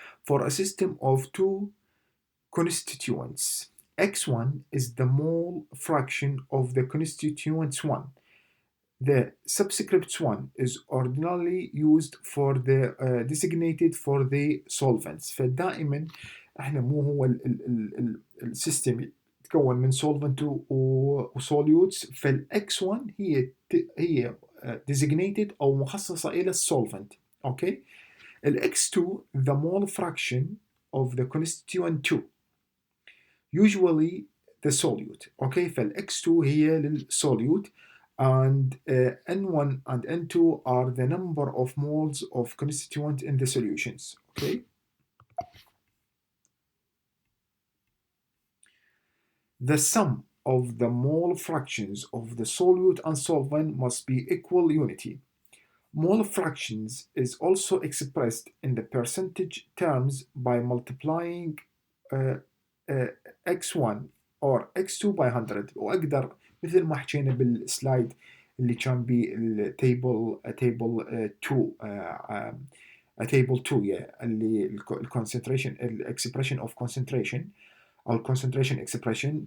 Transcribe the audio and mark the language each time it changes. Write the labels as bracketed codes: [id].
[en] For a system of two constituents, x1 is the mole fraction of the constituents 1. The subscript 1 is ordinarily used for the designated for the solvents. [ar] فدائما احنا مو هو السيستم يتكون من solvent وsolutes، فالاx1 هي designated او مخصصه الى السولفنت. [en] Okay. الاx2 the mole fraction of the constituent 2 usually the solute. Okay. [ar] فالاx2 هي للsolute [en] and n1 and n2 are the number of moles of constituent in the solutions. Okay. The sum of the mole fractions of the solute and solvent must be equal unity. Mole fractions is also expressed in the percentage terms by multiplying x1 or x2 by 100. [ar] وأقدر مثل ما حكينا بالسلايد اللي كان بالتيبل تيبل 2 تيبل 2 اللي الكونسنتريشن الاكسبريشن اوف كونسنتريشن او الكونسنتريشن اكسبريشن.